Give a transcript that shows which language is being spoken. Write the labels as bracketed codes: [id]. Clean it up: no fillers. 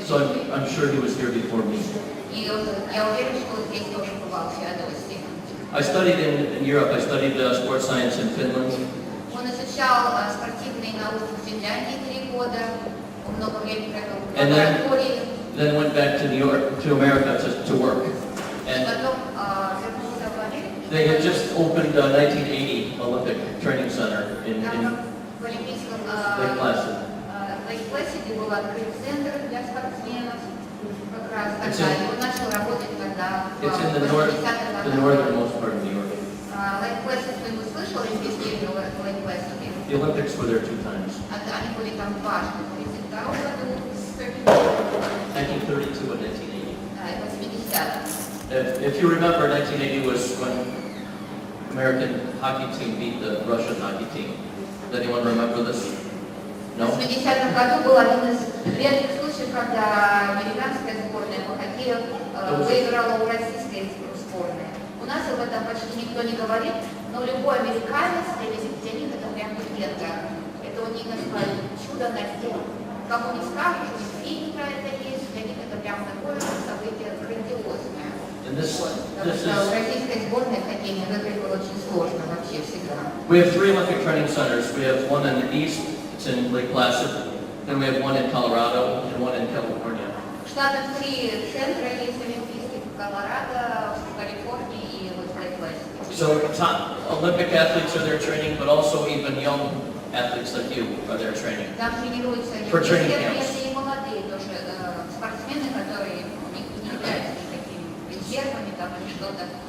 [en] So I'm sure he was here before me. [ru] И я уверен, что он здесь тоже бывал в Феодосии. [en] I studied in Europe. I studied sports science in Finland. [ru] Он изучал спортивные науки в Финляндии 3 года. Он много времени провел в лаборатории. [en] Then went back to New York, to America to work. And [ru] Потом вернулся в Америку. [en] they had just opened a 1980 Olympic Training Center in [ru] В Олимпийском [en] Lake Placid. [ru] Lake Placid был открыт центр для спортсменов. Как раз тогда. И он начал работать тогда в 80-х [en] the northernmost part of New York. [ru] Lake Placid, кто-нибудь слышал Олимпийские игры в Lake Placid? [en] The Olympics were there 2 times. [ru] Они были там дважды, в 1932 году, [en] 1932 and 1980. [ru] да, и 80-х. [en] If you remember, 1980 was when American hockey team beat the Russian hockey team. Does anyone remember this? No? [ru] В 80-м году был один из редких случаев, когда американская сборная по хоккею выиграла у российской сборной. У нас об этом почти никто не говорит, но любой американец, для них это прям легенда. Это у них называют чудо на сделку. Кому не скажешь, у них фильм про это есть, для них это прям такое событие грандиозное. Потому что у российской сборной хоккейной выиграть было очень сложно вообще всегда. [en] We have 3 Olympic training centers. We have one in the east, it's in Lake Placid. Then we have one in Colorado and one in California. [ru] В Штатах 3 центра есть олимпийских: в Колорадо, в Калифорнии и вот в Лейк-Пласиде. [en] So top Olympic athletes are there training, but also even young athletes like you are there training. [ru] Там тренируются [en] For training camps. [ru] и молодые тоже спортсмены, которые не являются никакими резервами там или что-то.